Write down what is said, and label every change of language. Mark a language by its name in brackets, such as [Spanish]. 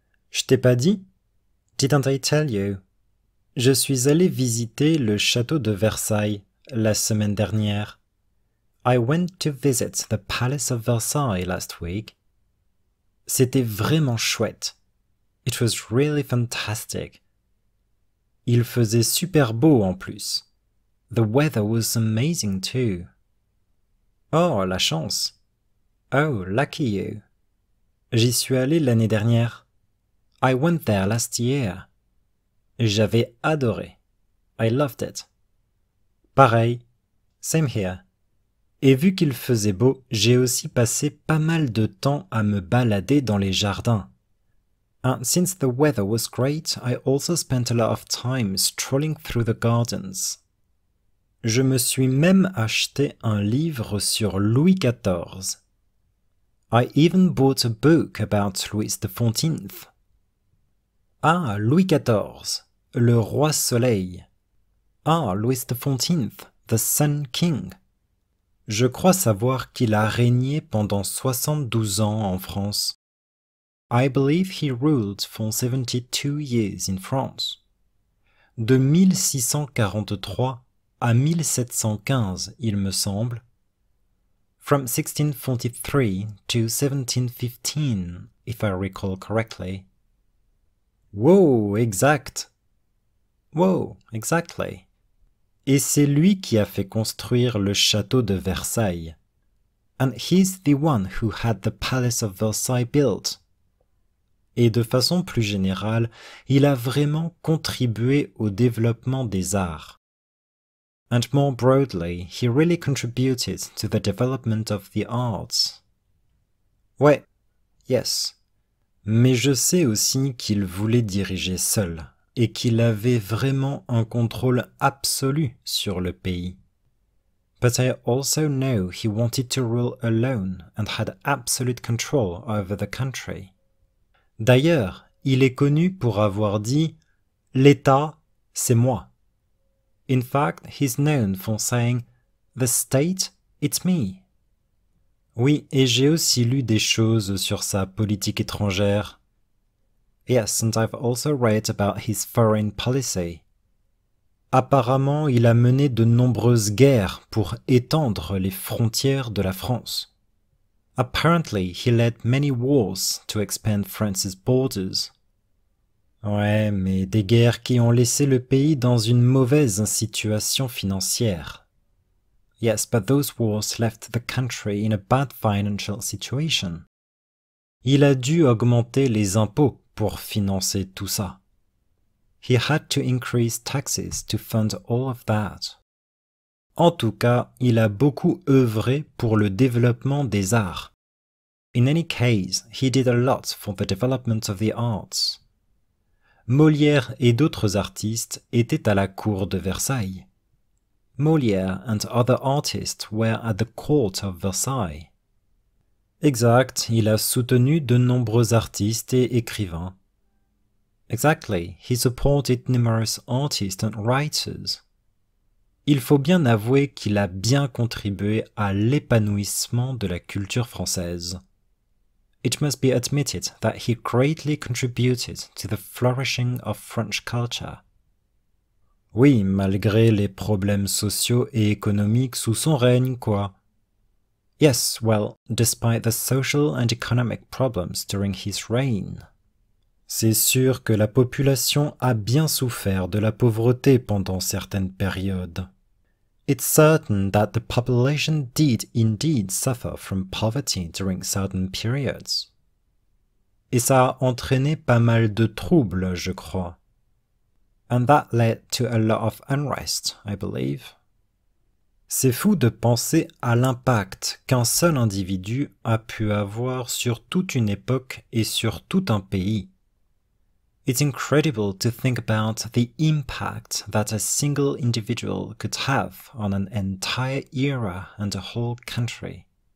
[French] Je t'ai pas dit? [English] Didn't I tell you? [French] Je suis allé visiter le château de Versailles la semaine dernière. [English] I went to visit the Palace of Versailles last week. [French] C'était vraiment chouette. [English] It was really fantastic. [French] Il faisait super beau en plus. [English] The weather was amazing too. [French] Oh, la chance. [English] Oh, lucky you. [French] J'y suis allé l'année dernière. [English] I went there last year. [French] J'avais adoré. [English] I loved it. [French] Pareil. [English] Same here. [French] Et vu qu'il faisait beau, j'ai aussi passé pas mal de temps à me balader dans les jardins. [English] And since the weather was great, I also spent a lot of time strolling through the gardens. [French] Je me suis même acheté un livre sur Louis XIV. [English] I even bought a book about Louis XIV. [French] Ah, Louis XIV, le roi soleil. [English] Ah, Louis XIV, the Sun King. [French] Je crois savoir qu'il a régné pendant 72 ans en France. [English] I believe he ruled for 72 years in France. [French] De 1643 à 1715, il me semble. [English] From 1643 to 1715, if I recall correctly. [French] Wow, exact. [English] Wow, exactly. [French] Et c'est lui qui a fait construire le château de Versailles. [English] And he's the one who had the Palace of Versailles built. [French] Et de façon plus générale, il a vraiment contribué au développement des arts. [English] And more broadly, he really contributed to the development of the arts. [French] Ouais, yes. Mais je sais aussi qu'il voulait diriger seul, et qu'il avait vraiment un contrôle absolu sur le pays. [English] But I also know he wanted to rule alone and had absolute control over the country. [French] D'ailleurs, il est connu pour avoir dit « L'État, c'est moi ». [English] In fact, he's known for saying « The state, it's me ». [French] Oui, et j'ai aussi lu des choses sur sa politique étrangère. [English] Yes, and I've also read about his foreign policy. [French] Apparemment, il a mené de nombreuses guerres pour étendre les frontières de la France. [English] Apparently, he led many wars to expand France's borders. [French] Ouais, mais des guerres qui ont laissé le pays dans une mauvaise situation financière. [English] Yes, but those wars left the country in a bad financial situation. [French] Il a dû augmenter les impôts pour financer tout ça. [English] He had to increase taxes to fund all of that. [French] En tout cas, il a beaucoup œuvré pour le développement des arts. [English] In any case, he did a lot for the development of the arts. [French] Molière et d'autres artistes étaient à la cour de Versailles. [English] Molière and other artists were at the court of Versailles. [French] Exact, il a soutenu de nombreux artistes et écrivains. [English] Exactly, he supported numerous artists and writers. [French] Il faut bien avouer qu'il a bien contribué à l'épanouissement de la culture française. [English] It must be admitted that he greatly contributed to the flourishing of French culture. [French] Oui, malgré les problèmes sociaux et économiques sous son règne, quoi. [English] Yes, well, despite the social and economic problems during his reign. [French] C'est sûr que la population a bien souffert de la pauvreté pendant certaines périodes. [English] It's certain that the population did indeed suffer from poverty during certain periods. [French] Et ça a entraîné pas mal de troubles, je crois. [English] And that led to a lot of unrest, I believe. [French] C'est fou de penser à l'impact qu'un seul individu a pu avoir sur toute une époque et sur tout un pays. [English] It's incredible to think about the impact that a single individual could have on an entire era and a whole country.